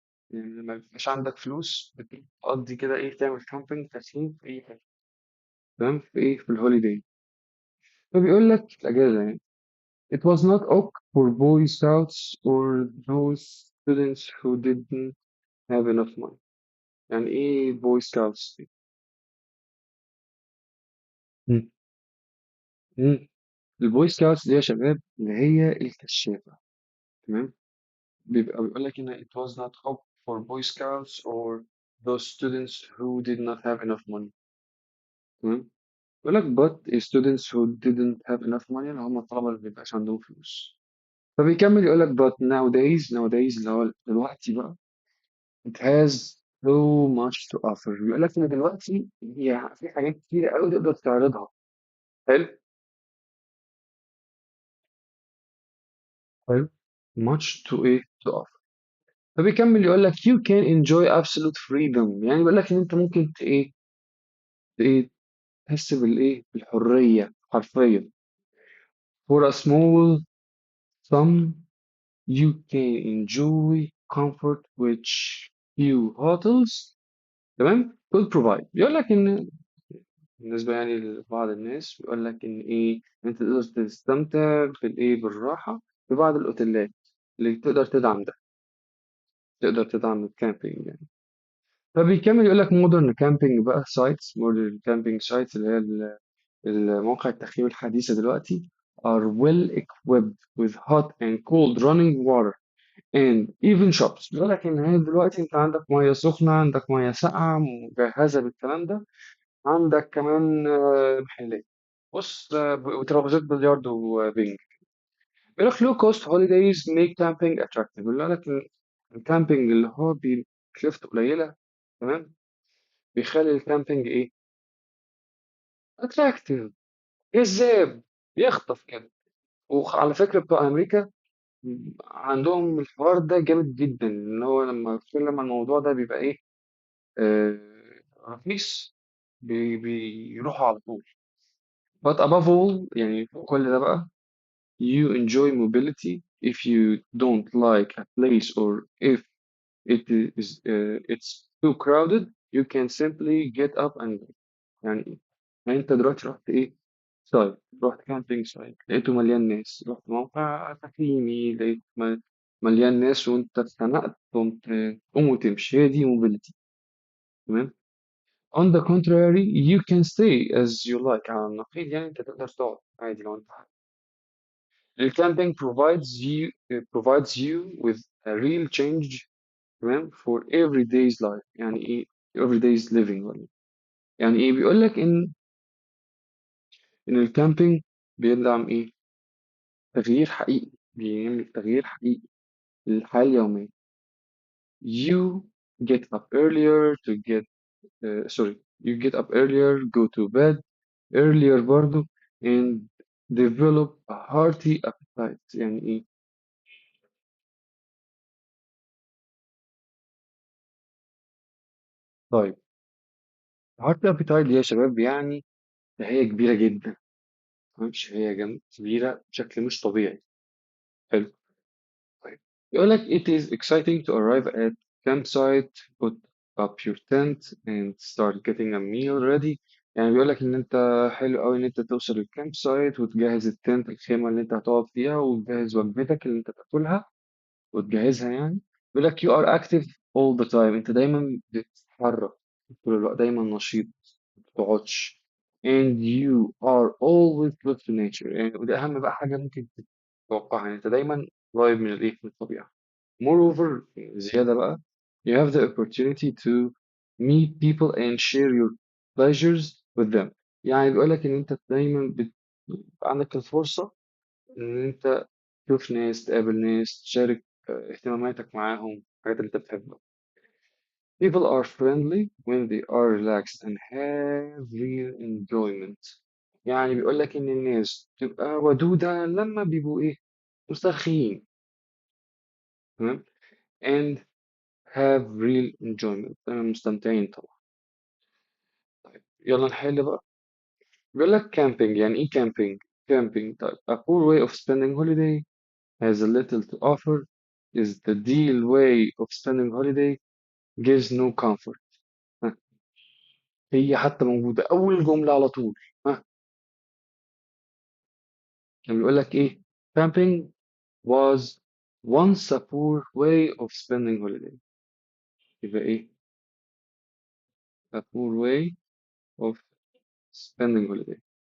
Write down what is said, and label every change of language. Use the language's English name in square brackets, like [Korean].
[Arabic] يعني لما ميبقاش عندك فلوس بتقضي كده إيه، تعمل كامبينج تخييم في أي حاجة. تمام، في إيه، في الهوليداي. فبيقول لك في الأجازة يعني [English] it was not ok for boy scouts or those students who didn't have enough money. [Arabic] يعني إيه [English] boy scouts [Arabic] دي؟ مم. مم. البوي سكاوتس دي يا شباب اللي هي الكشافة. تمام. بيبقى بيقول لك هنا [English] it was not up for boy scouts or those students who did not have enough money. [Arabic] تمام. بيقول لك [English] but students who didn't have enough money [Arabic] اللي هم الطلبة اللي مبيبقاش عندهم فلوس. فبيكمل يقول لك [English] but nowadays [Arabic] اللي هو دلوقتي بقى [English] it has so much to offer. [Arabic] بيقول لك ان دلوقتي هي في حاجات كتير قوي تقدر تعرضها. حلو. حلو. [English] much to [Arabic] ايه [English] to offer. [Arabic] فبيكمل يقول لك [English] you can enjoy absolute freedom. [Arabic] يعني بيقول لك ان انت ممكن ايه تحس بالايه بالحريه حرفيا. [English] for a small sum you can enjoy comfort which few hotels [Arabic] تمام [English] could provide. [Arabic] بيقول لك ان بالنسبه يعني لبعض الناس بيقول لك ان ايه، إن انت تقدر تستمتع بالايه بالراحه في بعض الاوتيلات اللي تقدر تدعم ده، تقدر تدعم الكامبينج يعني. فبيكمل يقول لك [English] modern camping [Arabic] بقى [English] sites. modern camping sites [Arabic] اللي هي المواقع التخييم الحديثة دلوقتي [English] are well equipped with hot and cold running water and even shops. [Arabic] بيقول لك ان هي دلوقتي انت عندك ميه سخنه، عندك ميه ساقعه مجهزه بالكلام ده، عندك كمان محلات. بص وترابيزات بلياردو وبينج. بيقول لك [English] low cost holidays make camping attractive. [Arabic] بيقول لك إن الكامبينج اللي هو بتكلفته قليله، تمام، بيخلي الكامبينج ايه، [English] attractive، [Arabic] جذاب، يخطف كده. وعلى فكره بتوع امريكا عندهم الحوار ده جامد جدا، ان هو لما يتكلم عن الموضوع ده بيبقى ايه، رخيص، بيروحوا على طول. [English] but above all [Arabic] يعني فوق كل ده بقى، [English] you enjoy mobility. If you don't like a place or if it's too crowded, you can simply get up and go. [Arabic] يعني ايه؟ يعني انت دلوقتي رحت ايه، سايت، رحت كامبينج سايت لقيته مليان ناس، رحت موقع تخييمي لقيت مليان ناس وانت اتخنقت، قمت تقوم وتمشي. هي دي موبيليتي، تمام. [English] on the contrary you can stay as you like. [Arabic] على النقيض يعني انت تقدر تقعد عادي لو انت حابب. [English] الكامبينج provides you with a real change، [Arabic] تمام، [English] for everyday's life. [Arabic] يعني ايه [English] everyday's living [Arabic] ولا إيه؟ يعني ايه، بيقول لك ان الكامبينج بيدعم ايه، تغيير حقيقي، بيعمل تغيير حقيقي للحياة اليومية. [English] you get up earlier to get sorry you get up earlier, go to bed earlier [Arabic] برضو, [English] and develop a hearty appetite. [Arabic] يعني ايه، طيب [English] hearty appetite [Arabic] دي يا شباب يعني شهية كبيرة جدا، تمام، شهية كبيرة بشكل مش طبيعي. حلو. طيب يقول لك [English] it is exciting to arrive at campsite, put up your tent and start getting a meal ready. [Arabic] يعني بيقول لك ان انت حلو قوي ان انت توصل الكامب سايت وتجهز التنت، الخيمة اللي انت هتقعد فيها، وتجهز وجبتك اللي انت تاكلها وتجهزها يعني. بيقول لك [English] you are active all the time. [Arabic] انت دايما بتتحرك طول الوقت، دايما نشيط، ما بتقعدش. [English] and you are always close to nature. [Arabic] يعني ودي اهم بقى حاجة ممكن تتوقعها، يعني انت دايما قريب من الايه، من الطبيعة. [English] moreover [Arabic] زيادة بقى [English] you have the opportunity to meet people and share your pleasures with them. [Arabic] يعني بيقول لك ان انت دايما عندك الفرصة ان انت تشوف ناس، تقابل ناس، تشارك اهتماماتك معاهم، الحاجات اللي انت بتحبها. [English] People are friendly when they are relaxed and have real enjoyment. [Arabic] يعني بيقول لك إن الناس تبقى ودودة لما بيبقوا إيه، مسترخيين، تمام، [English] and have real enjoyment، [Arabic] تمام، مستمتعين طبعا. طيب يلا نحل بقى. بيقول لك camping. يعني إيه [English] camping؟ camping [Arabic] طيب [English] a poor way of spending holiday has a little to offer is the deal way of spending holiday gives no comfort. [Arabic] ها. هي حتى موجودة أول جملة على طول. ها، كان بيقول لك إيه، [English] camping was once a poor way of spending holiday. [Arabic] يبقى إيه، [English] a poor way of spending holiday.